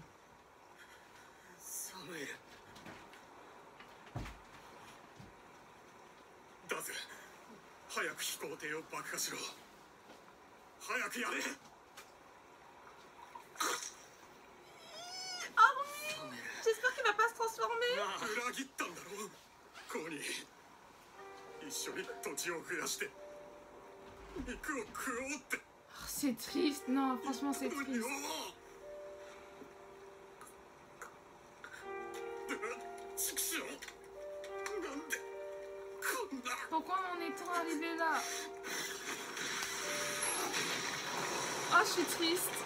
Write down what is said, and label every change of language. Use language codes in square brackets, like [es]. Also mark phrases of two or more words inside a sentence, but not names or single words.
[ja] サムエル。だぜ。早く飛行艇を爆破しろ。早くやれ。 [fr] J'espère qu'il va pas se transformer. [ja] 裏切ったんだろう。コニー。一緒に土地を増やして肉を食おうって。 [fr] C'est triste, non, franchement c'est triste. Pourquoi on est tant arrivé là? Oh, je suis triste.